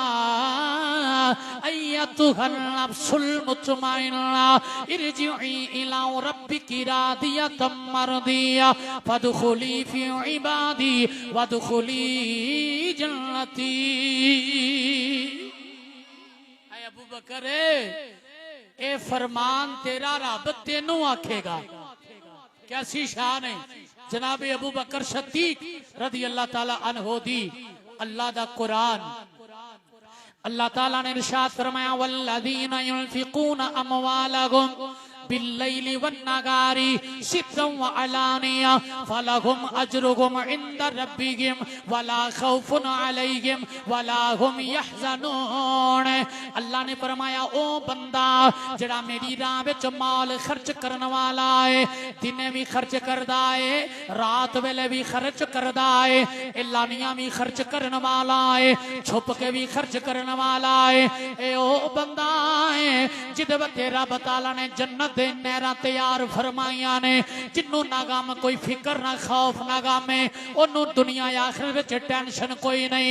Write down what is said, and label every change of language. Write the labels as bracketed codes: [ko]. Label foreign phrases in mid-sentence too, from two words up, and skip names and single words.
[ar] أيتها النفس المطمئنة ارجعي إلى ربك راضية مرضية فادخلي في عبادي وادخلي جنتي. [pa] اے ابو بکر اے فرمان تیرا رب تینوں آکھے گا. کیسی شان اے جناب ابو بکر صدیق [ar] رضي الله تعالى عنه [pa] دی. اللہ دا قرآن، اللہ تعالیٰ نے ارشاد فرمایا [ar] والذين ينفقون أموالهم بالليل والنهار سرا وعلانية فلهم أجرهم عند ربهم ولا خوف عليهم ولا هم يحزنون. [pa] اللہ نے فرمایا او بندہ جیہڑا میری راہ وچ مال خرچ کرن والا اے، دنے بھی خرچ کردا اے، رات ویلے بھی خرچ کردا اے، اعلانیاں بھی خرچ کرن والا اے، چھپ کے بھی خرچ کرن والا اے، اے او بندہ اے جیدے تے رب تعالیٰ نے جنت نہراں تیار فرمائیاں نے، جنہاں نہ غم کوئی فکر نہ خوف نہ غم، اونوں دنیا آخرت وچ ٹینشن کوئی نہیں.